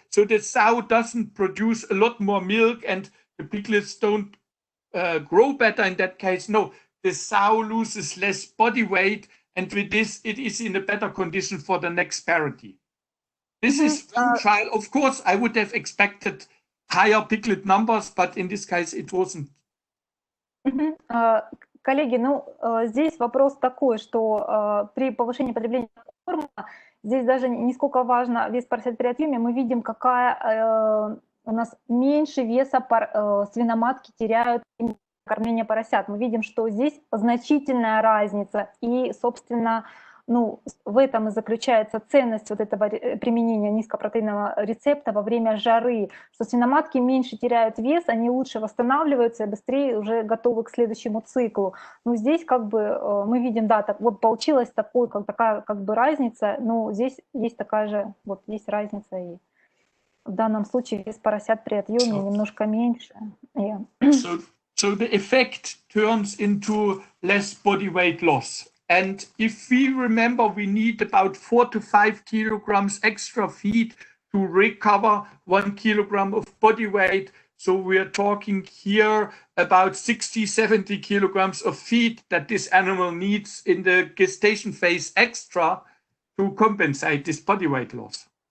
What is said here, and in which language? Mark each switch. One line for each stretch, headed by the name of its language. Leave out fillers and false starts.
English: So the sow doesn't produce a lot more milk and the piglets don't grow better in that case. No, the sow loses less body weight, and with this, it is in a better condition for the next parity. This is one trial. Of course, I would have expected higher piglet numbers, but in this case, it wasn't.
Russian: Коллеги, ну, здесь вопрос такой, что при повышении потребления корма здесь даже не сколько важно вес поросят при отъеме, мы видим, какая у нас меньше веса свиноматки теряют кормление поросят. Мы видим, что здесь значительная разница, и, собственно, ну, в этом и заключается ценность вот этого применения низкопротеинового рецепта во время жары, что свиноматки меньше теряют вес, они лучше восстанавливаются и быстрее уже готовы к следующему циклу. Ну, здесь как бы мы видим, да, так вот получилась такая как бы разница, но здесь есть такая же, вот есть разница, и в данном случае вес поросят при отъеме немножко меньше.
English: So the effect turns into less body weight loss. And if we remember, we need about 4 to 5 kilograms extra feed to recover 1 kilogram of body weight. So we are talking here about 60, 70 kilograms of feed that this animal needs in the gestation phase extra to compensate this body weight loss.